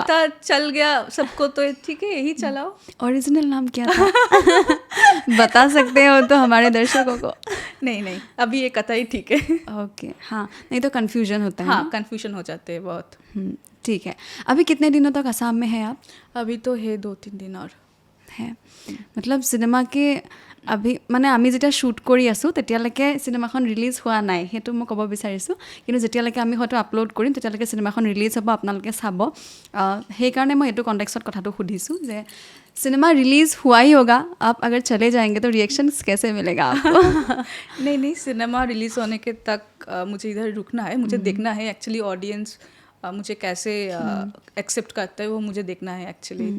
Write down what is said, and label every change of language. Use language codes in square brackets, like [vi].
[hi] पता चल गया सबको, तो ठीक है यही चलाओ. ओरिजिनल नाम क्या था? बता सकते हो तो हमारे दर्शकों को. नहीं अभी ये कथा ही ठीक है. ओके. हाँ, नहीं तो कन्फ्यूजन होता है. हाँ, कन्फ्यूजन हो जाते हैं बहुत. ठीक है. अभी कितने दिनों तक असम में है आप? अभी तो है 2-3 दिन और है. [as] मतलब চিনেমা কে আমি মানে আমি যেতিয়া শ্বুট কৰি আছোঁ তেতিয়ালৈকে চিনেমাখন ৰিলিজ হোৱা নাই, সেইটো মই ক'ব বিচাৰিছোঁ. কিন্তু যেতিয়ালৈকে আমি হয়তো আপলোড কৰিম তেতিয়ালৈকে চিনেমাখন ৰিলিজ হ'ব, আপোনালোকে চাব. সেইকাৰণে মই এইটো কণ্টেক্সত কথাটো সুধিছোঁ যে [hi] सिनेमा रिलीज़ हुआ ही होगा, आप अगर चले जाएंगे तो रिएक्शंस कैसे मिलेगा आपको? नहीं सिनेमा रिलीज़ होने के तक मुझे इधर रुकना है. मुझे देखना है एक्चुअली ऑडियंस मुझे कैसे एक्सेप्ट करता है, वो मुझे देखना है एक्चुअली.